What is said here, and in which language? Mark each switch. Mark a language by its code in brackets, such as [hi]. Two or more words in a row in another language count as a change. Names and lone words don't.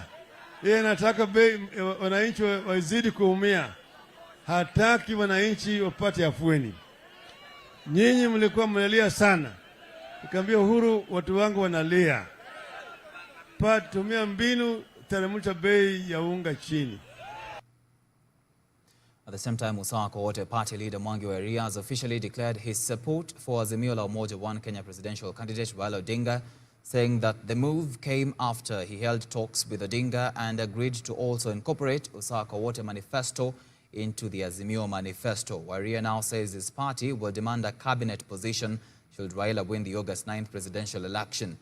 [sw] Yeye anataka bei wananchi wazidi kuumia. Hataki wananchi wapate afueni. Nyinyi mlikuwa mnalia sana. Nikamwambia Uhuru, watu wangu wanalia. Tumia mbinu teremsha bei ya unga chini. [en] At the same time, Usawa Kowote party leader Mwangi wa Iria has officially declared his support for Azimio la Umoja One Kenya presidential candidate Raila Odinga, saying that the move came after he held talks with Odinga and agreed to also incorporate Usawa Kowote manifesto into the Azimio manifesto. Waria now says his party will demand a cabinet position should Raila win the August 9th presidential election.